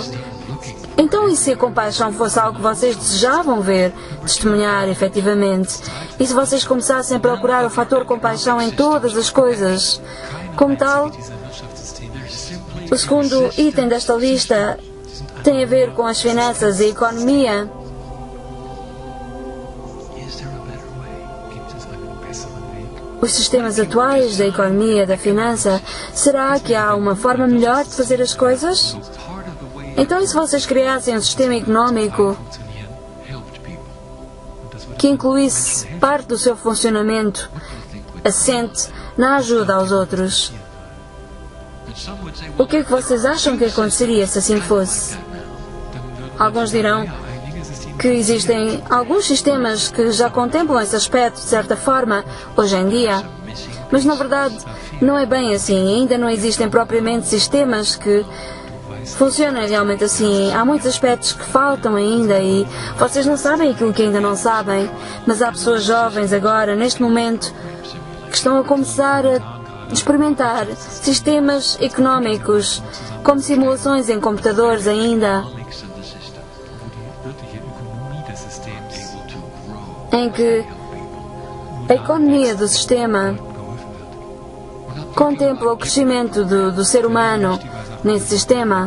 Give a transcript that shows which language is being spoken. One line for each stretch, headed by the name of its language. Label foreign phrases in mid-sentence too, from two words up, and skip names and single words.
Portuguese: Então, e se a compaixão fosse algo que vocês desejavam ver, testemunhar efetivamente? E se vocês começassem a procurar o fator compaixão em todas as coisas? Como tal, o segundo item desta lista tem a ver com as finanças e a economia.
English: Is there a better way?
German: gibt es einen besseren Weg.
Portuguese: Os sistemas atuais da economia, da finança, será que há uma forma melhor de fazer as coisas?
English: Part of the way
Portuguese: Então, e se vocês criassem um sistema económico
German: Funktionieren.
English: helped people.
German: Und das würde
Portuguese: que incluísse parte do seu funcionamento assente na ajuda aos outros?
English: And some would say,
Portuguese: O que é que vocês acham que aconteceria se assim fosse?
German: dann würden
Portuguese: Alguns dirão:
German: ein Ligesystem
Portuguese: que existem alguns sistemas que já contemplam esse aspecto de certa forma hoje em dia, mas na verdade não é bem assim. Ainda não existem propriamente sistemas que funcionem realmente assim. Há muitos aspectos que faltam ainda e vocês não sabem aquilo que ainda não sabem, mas há pessoas jovens agora, neste momento, que estão a começar a experimentar sistemas económicos, como simulações em computadores ainda, em que a economia do sistema contempla o crescimento do ser humano nesse sistema.